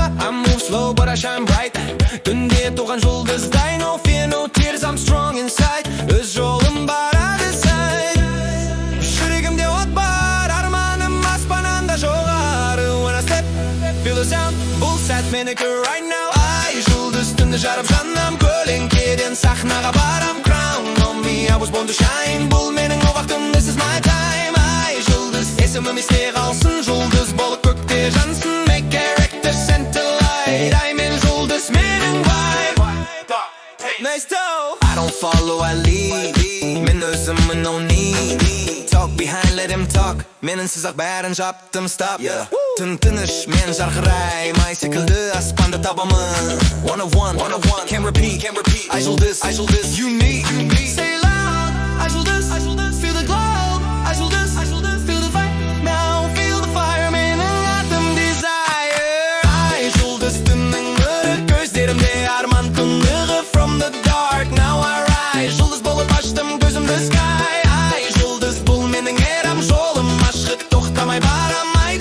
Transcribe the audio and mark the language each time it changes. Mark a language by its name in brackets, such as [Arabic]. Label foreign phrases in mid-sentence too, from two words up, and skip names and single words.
[English] I move slow but I shine bright. [Kazakh] Түнде туған жұлдыздай, [English] no fear, no tears, I'm strong inside. [Kazakh] Өз жолым барады сай. Жүрегімде от бар, арманым аспананда жоғары. [English] When I step, feel the sound, [Kazakh] бұл сәт менікі [English] right now. [Kazakh] Айжұлдыз түнді жарып жанам, көлеңкеден сахнаға барам. [English] I was born to shine. [Kazakh] Бұл менің о вақтым, [English] this is my time. [Kazakh] Айжұлдыз, есімім есте қалсын. Жұлдыз болып көкте жансын. [English] Make character center light. [Kazakh] Ай мен жұлдыз, менің vibe. [English] Nice though. I don't follow, I lead. [Kazakh] Мен өзімін [English] no need. Talk behind, let him talk. [Kazakh] Менінсіз ақ бәрін жаптым, stop. Түн тыныш, мен жарқыраймай секілді аспанды табамын. [English] One of one, can't repeat. Айжұлдыз, unique. Say loud, Айжұлдыз, feel the glow. Айжұлдыз, feel the fight. Now feel the fire, [Kazakh] менің атым desire. Айжұлдыз түннің нұры, көздерімде арман күндігі. [English] From the dark, now I rise. [Kazakh] Жұлдыз болып аштым көзімді sky. Айжұлдыз, бұл менің ерам, жолым ашық, тоқтамай барам.